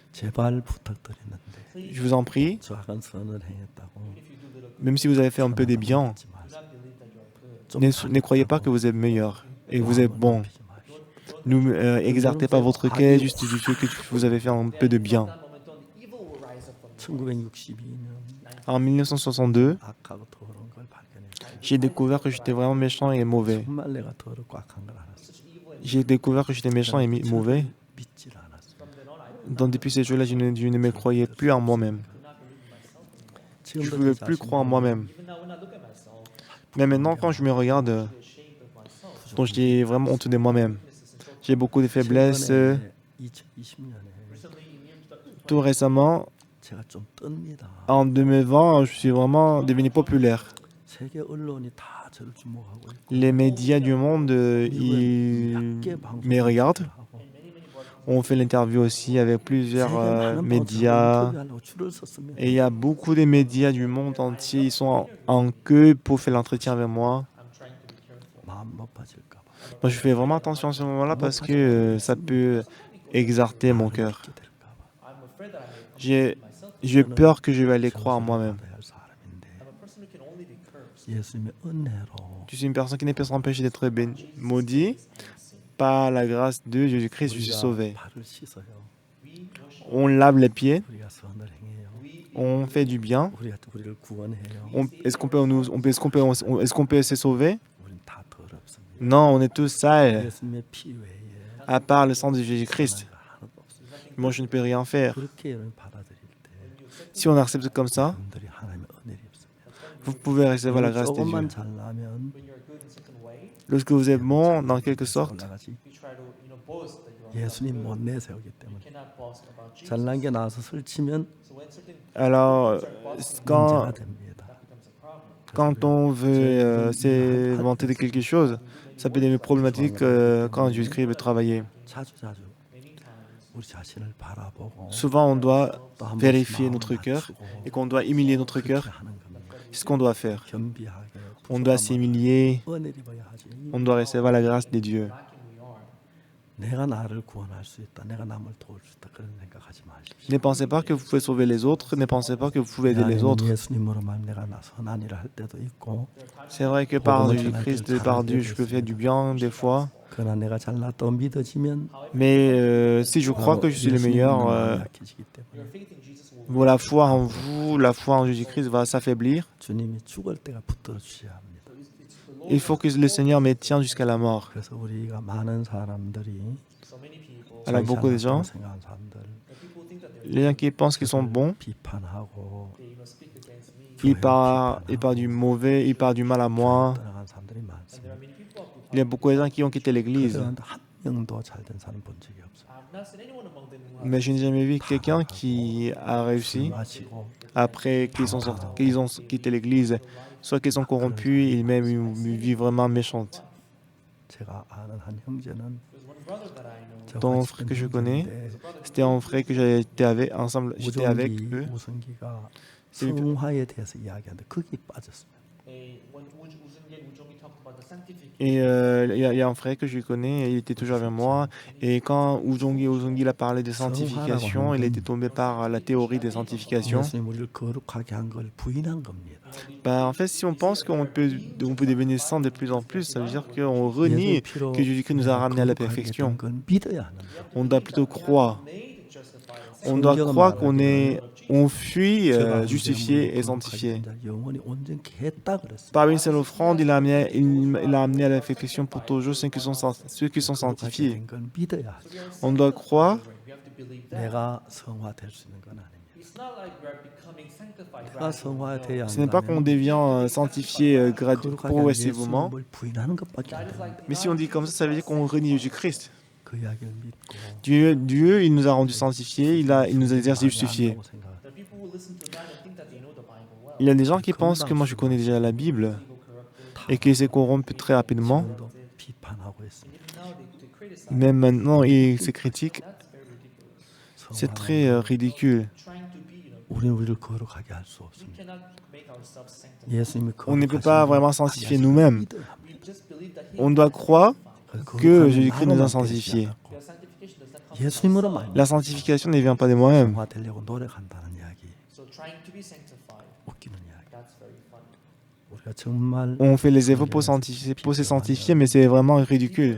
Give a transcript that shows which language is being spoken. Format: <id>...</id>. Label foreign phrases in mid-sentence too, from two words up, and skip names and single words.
<fr>Je vous en prie, même si vous avez fait un peu de bien, ne croyez pas que vous êtes meilleur et que vous êtes bon. N'exaltez pas votre cœur juste du fait que vous avez fait un peu de bien. En 1962,</fr> <ko>악하고 더러운 걸 발견했어요.</ko> <fr>j'ai découvert que j'étais vraiment méchant et mauvais.</fr> <ko>정말 내가 더럽고 악한 걸 알았어요.</ko> <fr>J'ai découvert que j'étais méchant et mauvais.</fr> <ko>믿질 않았어요.</ko> <fr>Donc depuis ce jour-là, je ne me croyais plus en moi-même. Je ne voulais plus croire en moi-même. Mais maintenant, quand je me regarde, donc j'ai vraiment honte de moi-même. J'ai beaucoup de faiblesses.</fr> <ko>최근에 2020년에</ko> <fr>Tout récemment,</fr> <ko>제가 좀 뜹니다.</ko> <fr>en 2020, je suis vraiment devenu populaire.</fr> <ko>세계 언론이 다 저를 주목하고 있고</ko> <fr>Les médias du monde, ils me regardent. On fait l'interview aussi avec plusieurs médias. Et il y a beaucoup de médias du monde entier. Ils sont en queue pour faire l'entretien avec moi.</fr> <ko>마음 높아질까 봐.</ko> <fr>Moi, je fais vraiment attention à ce moment-là parce que ça peut exalter mon cœur.</fr> <ko>믿게 될까 봐.</ko> <fr>J'ai peur que je vais aller croire en moi-même.</fr> <ko>받아야 할 사람인데 예수님의 은혜로</ko> <fr>Je suis une personne qui ne peut s'empêcher d'être maudit. Par la grâce de Jésus-Christ, je suis sauvé.</fr> <ko>발을 씻어요.</ko> <fr>On lave les pieds,</fr> <ko>우리가 선을 행해요.</ko> <fr>on fait du bien.</fr> <ko>우리를 구원해요.</ko> <fr>Est-ce qu'on peut se sauver?</fr> <ko>우린 다 더럽습니다.</ko> <fr>Non, on est tous sales,</fr> <ko>예수님의 피 외에</ko> <fr>à part le sang de Jésus-Christ.</fr> <ko>하나도 없습니다.</ko> <fr>Moi, je ne peux rien faire.</fr> <ko>그렇게 여러분 받아들일 때</ko> <fr>Si on accepte comme ça,</fr> <ko>여러분들이 하나님의 은혜를 입습니다.</ko> <fr>vous pouvez recevoir la grâce de Dieu.</fr> <ko>조금만 잘나면</ko> <fr>Lorsque vous êtes bon, dans quelque sorte,</fr> <ko>올라가지.</ko> <en>You try to boast that you are</en> <ko>예수님 못 내세우기 때문에</ko> <en>cannot boast about Jesus.</en> <ko>잘난 게 나와서 설치면</ko> <en>So when certain</en> <fr>alors quand,</fr> <ko>문제가 됩니다.</ko> <en>becomes a problem.</en> <fr>quand on veut se vanter de quelque chose, ça peut devenir problématique quand Jésus-Christ veut travailler.</fr> <ko>자주 우리 자신을 바라보고</ko> <fr>Souvent, on doit</fr> <ko>또 한 번씩</ko> <fr>vérifier</fr> <ko>마음을</ko> <fr>notre cœur</fr> <ko>낮추고</ko> <fr>et qu'on doit humilier notre</fr> <ko>그렇게</ko> <fr>cœur.</fr> <ko>하는 겁니다.</ko> <fr>C'est ce qu'on doit faire.</fr> <ko>겸비하게</ko> <fr>On doit s'humilier,</fr> <ko>은혜를 입어야 하지.</ko> <fr>on doit recevoir la grâce de Dieu.</fr> <ko>내가 나를 구원할 수 있다. 내가 남을 도울 수 있다. 그런 생각하지 마십시오.</ko> <fr>Ne pensez pas que vous pouvez sauver les autres, ne pensez pas que vous pouvez aider les autres.</fr> <ko>예수님으로 말면 내가 선한 일을 할 때도 있고</ko> <fr>C'est vrai que par Jésus-Christ, par Dieu, je peux faire du bien des fois.</fr> <ko>그러나 내가 잘났다고 믿어지면</ko> <fr>Mais si je crois que je suis le meilleur,</fr> <ko>약해지기 때문에</ko> <en>Your faith in Jesus will</en> <fr>bon, la foi en vous, la foi en Jésus-Christ va s'affaiblir.</fr> <ko>주님이 죽을 때가 붙들어 주셔야 합니다.</ko> <fr>Il faut que le Seigneur me tienne jusqu'à la mort.</fr> <ko>그래서 우리가 많은 사람들이</ko> <en>so many people</en> <fr>Alors beaucoup de gens,</fr> <ko>생각하는 사람들</ko> <en>the people think that</en> <fr>les gens qui pensent qu'ils sont bons,</fr> <ko>비판하고</ko> <en>they speak against me.</en> <fr>ils parlent du mauvais, ils parlent du mal à moi.</fr> <ko>떠나간 사람들이</ko> <en>There</en> <ko>많습니다.</ko> <en>are many people who</en> <fr>Il y a beaucoup de gens qui ont quitté l'église.</fr> <ko>그런데 한 명도 잘된 사람 본 적이 없어요.</ko> <en>I have not seen anyone among them who</en> <fr>Mais je n'ai jamais vu quelqu'un qui a réussi</fr> <ko>마시고</ko> <fr>après qu'ils ont quitté l'église. Soit qu'ils sont corrompus, ils même une vie vraiment méchante.</fr> <ko>제가 아는 한 형제는</ko> <en>there's one brother that I know.</en> <ko>저와</ko> <fr>Ton</fr> <ko>같이</ko> <fr>frère que je</fr> <ko>있는</ko> <fr>connais,</fr> <ko>형제인데</ko> <fr>c'était un frère que j'étais avec ensemble, j'étais avec eux.</fr> <ko>우승기가</ko> <fr>C'est lui-</fr> <ko>성화에 대해서 이야기하는데 거기 빠졌습니다.</ko> <en>When Ujongi talked about the sanctification,</en> <fr>Et il y a un frère que je connais, il était toujours avec moi. Et quand Ujongi a parlé de sanctification, il était tombé par la théorie de sanctification.</fr> <ko>예수님 우리를 거룩하게 한 걸 부인한 겁니다.</ko> <fr>Bah, en fait, si on pense qu'on peut devenir saint de plus en plus, ça veut dire qu'on renie</fr> <ko>예수 피로</ko> <fr>que Jésus-Christ nous a ramenés à la</fr> <ko>거룩하게</ko> <fr>perfection.</fr> <ko>된 건 믿어야 하는 거예요.</ko> <fr>On doit plutôt croire.</fr> <en>made justified and</en> <fr>On doit croire on fuit justifié et sanctifié.</fr> <ko>영원히 온전케 했다 그랬어요.</ko> <fr>Par une seule offrande, il a amené à la perfection pour toujours ceux qui sont</fr> <ko>거룩하게</ko> <fr>sanctifiés.</fr> <ko>된 건 믿어야 하죠.</ko> <fr>On doit croire.</fr> <en>we have to believe that.</en> <ko>내가 성화될 수 있는 건 아닙니다.</ko> <en>It's not like we are becoming sanctified.</en> <ko>내가 성화돼야</ko> <fr>Ce n'est pas qu'on devient sanctifié progressivement.</fr> <ko>뭘 부인하는 것밖에 안 돼요.</ko> <fr>Mais si on dit comme ça veut dire qu'on renie Jésus-Christ.</fr> <ko>그 이야기를 믿고</ko> <fr>Dieu, il nous a rendus sanctifiés, il nous a justifiés.</fr> <en>The people who listen to that and think that they know the Bible well.</en> <fr>Il y a des gens qui pensent que moi je connais déjà la Bible et qu'ils se corrompent très rapidement.</fr> <ko>지금도 비판하고 있습니다.</ko> <en>Even now they criticize.</en> <fr>Même maintenant, ils se critiquent.</fr> <en>That's very ridiculous.</en> <fr>C'est très ridicule.</fr> <en>Trying to be,</en> <ko>우리는 우리를 거룩하게 할 수</ko> <en>we</en> <ko>없습니다.</ko> <en>cannot make ourselves sanctified.</en> <ko>예수님이</ko> <fr>On ne peut</fr> <ko>거룩하신</ko> <fr>pas</fr> <ko>걸</ko> <fr>vraiment sanctifier nous-mêmes.</fr> <ko>믿어야 합니다.</ko> <en>We just believe that He</en> <fr>On doit croire</fr> <ko>그</ko> <fr>que</fr> <ko>거룩함은</ko> <fr>Jésus-Christ nous a</fr> <ko>나로만</ko> <fr>sanctifiés.</fr> <ko>되지 않고</ko> <en>their sanctification does not come from</en> <ko>예수님으로</ko> <en>us.</en> <ko>말미암아</ko> <fr>La sanctification ne vient pas de moi-même.</fr> <ko>성화되려고 노력한다는 이야기</ko> <en>So trying to be sanctified,</en> <ko>웃기는 이야기.</ko> <en>that's very funny.</en> <ko>우리가 정말</ko> <fr>On fait les efforts pour se sanctifier, mais c'est vraiment ridicule.</fr>